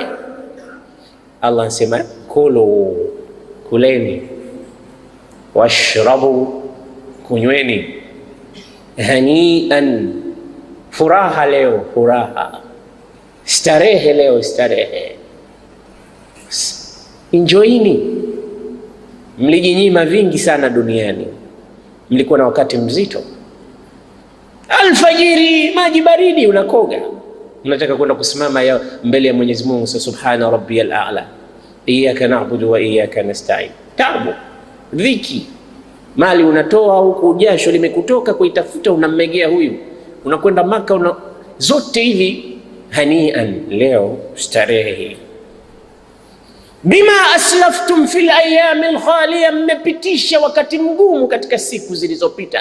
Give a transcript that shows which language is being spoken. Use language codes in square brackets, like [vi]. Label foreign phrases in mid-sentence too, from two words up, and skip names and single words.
[sw] Allah anasema kulu, kuleni, washrabu, kunyweni, hanian, furaha leo, furaha, starehe leo, starehe. Enjoyini. Mlijinyima vingi sana duniani, mlikuwa na wakati mzito. Alfajiri maji baridi unakoga, unataka kwenda kusimama mbele ya Mwenyezi Mungu, [ar] سبحان ربي الأعلى إياك نعبد وإياك نستعين. [sw] Tabu, dhiki, mali unatoa huku, jasho limekutoka kuitafuta, unammegea huyu, unakwenda Maka, zote hivi hanian, leo starehe hii. [ar] بما أسلفتم في الأيام الخالية, [sw] mmepitisha wakati mgumu katika siku zilizopita.